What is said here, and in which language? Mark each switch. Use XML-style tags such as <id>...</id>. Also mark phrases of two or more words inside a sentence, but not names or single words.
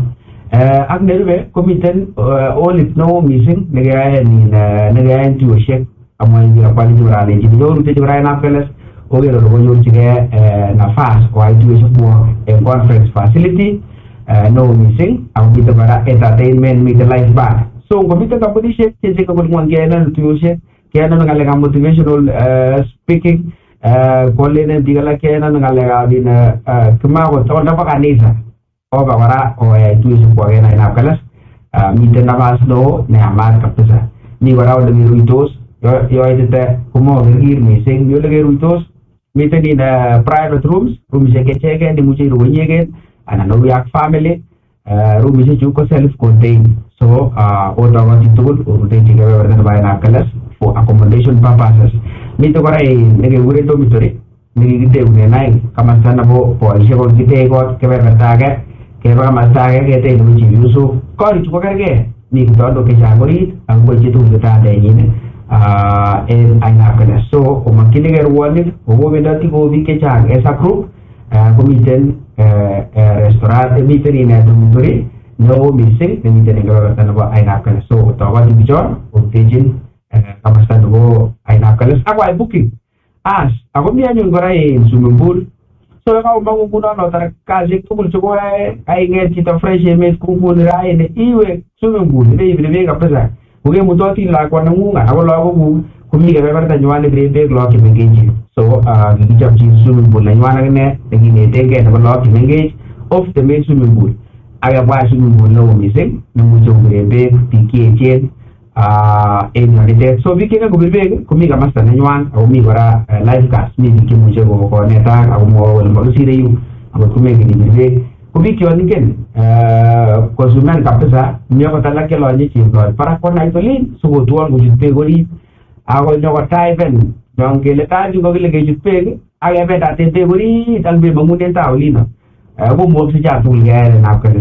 <kln>Ak nerube komiten olit neo missing nekeyaen tuyoshek amwain biikab kalenjin kora alenjin nyorutechi kora Ainab Keles oker ole konyorchigei nafas koyai tuyoshek eng</kln> <en>conference facility</en> <kln>neo missing ako miten kora entertainment miten</kln> <en>live band.</en> <kln>So ngomiten kampunishek cheche kong'wan keyaen tuyoshek keyaen ng'alekab</kln> <en>motivational speaking</en> <kln>kolenen biik alak keyaen ng'alekab kimakot akot nebo kanisa oba kora koyai tuyoshek kwak en Ainab Keles. Miten nafas neo neyamat kabisa. Mi kora ole keruitos yoitite komakerkir missing mi ole keruitos miten</kln> <en>private rooms</en> <kln>roomishek chechegen imuche iru inyegen anan oru ak family roomishek chu ko</kln> <en>self contained</en> <kln>so otokoti tugul orutechi kebeberta nebo Ainab Keles</kln> <en>for accommodation purposes.</en> <kln>Miten kora nekekuren dormitory nekikiteunen aeng kamasta nebo boisiek ko kikitech kot kebeberta age keba kamasta age ketech nebo chepyosok. Korichu ko kergei mi kitondok chechang orit ak boisie tugul kitandenyin en Ainab Keles. So komokyinigei ruonik kokobendoti kou biik chechang</kln> <en>as a group</en> <kln>komiten restaurant miten dormitory neo missing nemiten eng kebeberta nebo Ainab Keles. So tokoti bichon orutechin kamasta nebo Ainab Keles ak koyai booking ako mi anyun kora</kln> <en>swimming pool.</en> <kln>So yekakomong nguno notar kasisiek tugul chekoyae kaing'et chito fresh emet kou nguni raini iwe</kln> <en>swimming pool</en> <kln>ibeibire beek kabisa kokemutotin lakwa neng'ung anan ko lagokuk komi kebeberta nywan nebiren beek lagok chemengechen. So kikichopchi</kln> <en>swimming pool</en> <kln>nenywan akine nekinetengei nebo lagok chemengech</kln> <en>off the main swimming pool</en> <kln>akebwa</kln> <en>swimming pool</en> <kln>neo missing nemuche kobiren beek biik cheechen en yonitet. So biik cheken kobir beek komi kamasta nenywan ako mi kora lifeguards mi biik chemuche konetak akomwoe kole makisire yu akot komengen ibir beek ko biik chon ingen kosumen kabisa mi akot alak chelonye chepkot barak konait olin sikotwon kochut beek orit ako nyokotaiben yon kele tachu kokile kechut beek akebendaten beek orit ak bemong'unen taa olino komukokse cha tugul keyaen Ainab Keles.</kln>